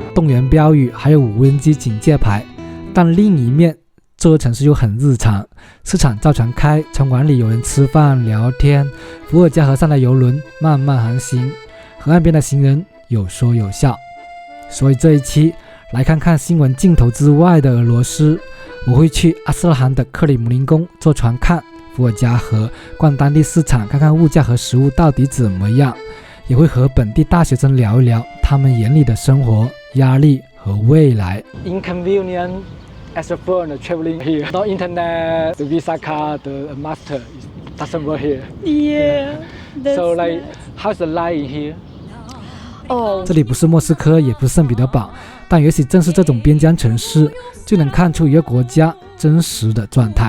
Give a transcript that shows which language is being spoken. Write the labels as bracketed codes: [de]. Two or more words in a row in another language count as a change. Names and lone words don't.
[zh] 動員標語，還有無人機警戒牌。但另一面，這座城市又很日常，市場照常開，餐館裡有人吃飯聊天，伏爾加河上的郵輪慢慢航行，河岸邊的行人有說有笑。所以這一期來看看新聞鏡頭之外的俄羅斯，我會去阿斯特拉罕的克里姆林宮坐船看伏爾加河，逛當地市場，看看物價和食物到底怎麼樣，也會和本地大學生聊一聊他們眼裡的生活、壓力和未來。 [en] Inconvenient as a foreigner traveling here. No internet, the visa card, the master doesn't work here. Yeah. So like, how's the life in here? [zh] 這裡不是莫斯科，也不是聖彼得堡，但也許正是這種邊疆城市，就能看出一個國家真實的狀態。